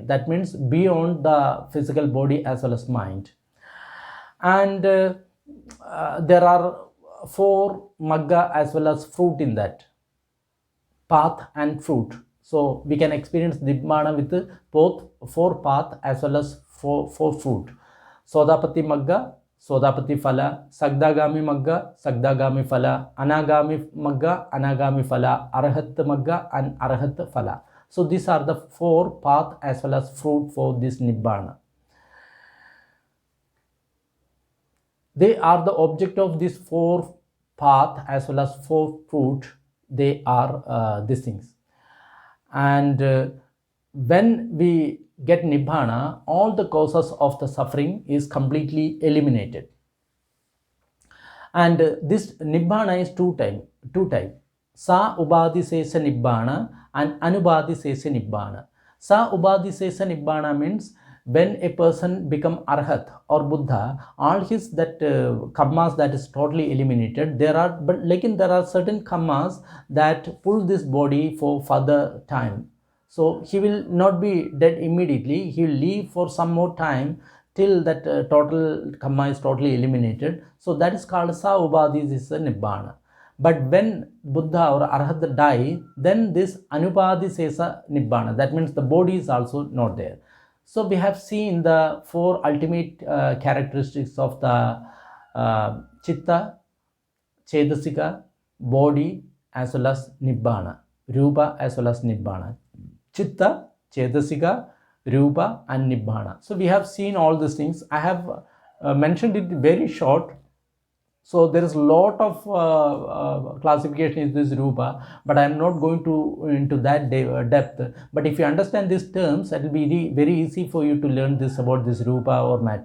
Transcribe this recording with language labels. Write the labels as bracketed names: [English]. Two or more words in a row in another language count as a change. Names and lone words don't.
[English] That means beyond the physical body as well as mind. And there are 4 magga as well as fruit in that, path and fruit. So we can experience Nibbana with both 4 path as well as 4 fruit. [Pali] Sodapati magga, Sodapati phala, Sagdagami magga, Sagdagami phala, Anagami magga, Anagami phala, Arahat magga, and Arahat phala. [English] So these are the 4 path as well as fruit for this Nibbana. They are the object of this 4 path as well as 4 fruit. They are these things. And when we get Nibbana, all the causes of the suffering is completely eliminated. And this Nibbana is two type. [Pali] Sa Ubadisesa Nibbana and Anubadisesa Nibbana. Sa Ubadisesa Nibbana [English] means when a person become arhat or buddha, all his that karmas that is totally eliminated. There are, but like in there are certain karmas that pull this body for further time. So he will not be dead immediately, he will live for some more time till that total karma is totally eliminated. So that is called [Pali] sa upadhis is a nibbana. [English] But when buddha or arhat die, then this [Pali] anupadhi sesa nibbana, [English] that means the body is also not there. So we have seen the four ultimate characteristics of the [Pali] chitta, chedasika, [English] body, as well as nibbana, rupa as well as nibbana. [Pali] Chitta, chedasika, rupa and nibbana. [English] So we have seen all these things. I have mentioned it very short. So there is a lot of classification in this rupa, but I am not going to into that depth. But if you understand these terms, it will be very easy for you to learn this about this rupa or matter.